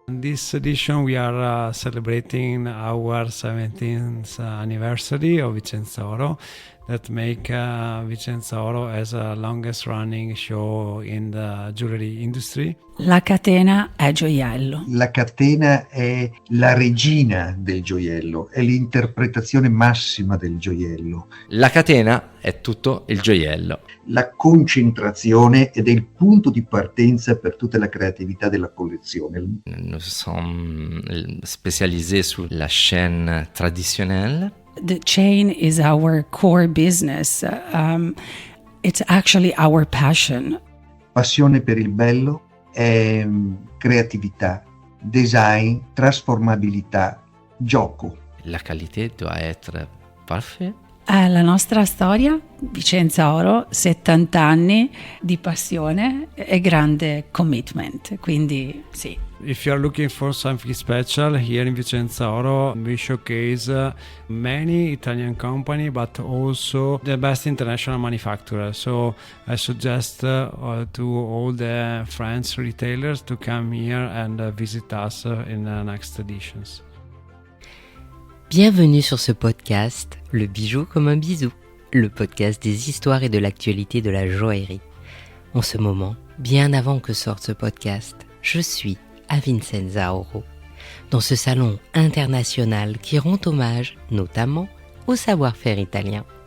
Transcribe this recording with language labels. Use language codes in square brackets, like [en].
[en] In this edition we are celebrating our 17th anniversary of Vicenza Oro that make Vicenza Oro as the longest running show in the jewelry industry. [it] La catena è gioiello. La catena è la regina del gioiello, è l'interpretazione massima del gioiello. La catena è tutto il gioiello. La concentrazione ed è il punto di partenza per tutta la creatività della collezione. [fr] Nous sommes spécialisés sur la chaîne traditionnelle. [en] The chain is our core business. It's actually our passion. [it] Passione per il bello è creatività, design, trasformabilità, gioco. [fr] La qualité doit être parfaite. [it] La nostra storia, Vicenza Oro, 70 anni di passione e grande commitment, quindi sì. [en] If you are looking for something special here in Vicenza Oro, we showcase many Italian company but also the best international manufacturer. So I suggest to all the French retailers to come here and visit us in the next editions. [fr] Bienvenue sur ce podcast, Le bijou comme un bisou, le podcast des histoires et de l'actualité de la joaillerie. En ce moment, bien avant que sorte ce podcast, je suis à Vicenza Oro, dans ce salon international qui rend hommage notamment au savoir-faire italien.